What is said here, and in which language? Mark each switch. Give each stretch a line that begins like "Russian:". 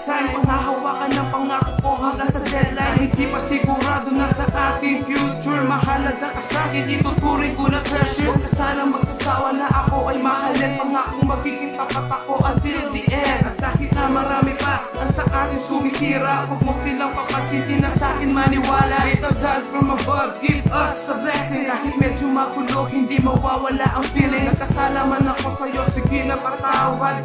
Filipino: Panghahawakan ng pangako ko hanggang sa deadline. Hindi pa sigurado na sa ating future. Mahalaga ka sa'kin, ituturing ko na treasure. Huwag ka sanang magsasawa na ako ay mahalin. Pangakong magiging tapat ako
English: until the end.
Filipino: At kahit na marami pa ang sa akin sumisira, huwag mo silang papansitin na sa'kin maniwala. Ito
English: God from above, give us a blessing.
Filipino: Kahit medyo magulo, hindi mawawala ang feeling. Nagkasalaman ako sa'yo, sige na patawad.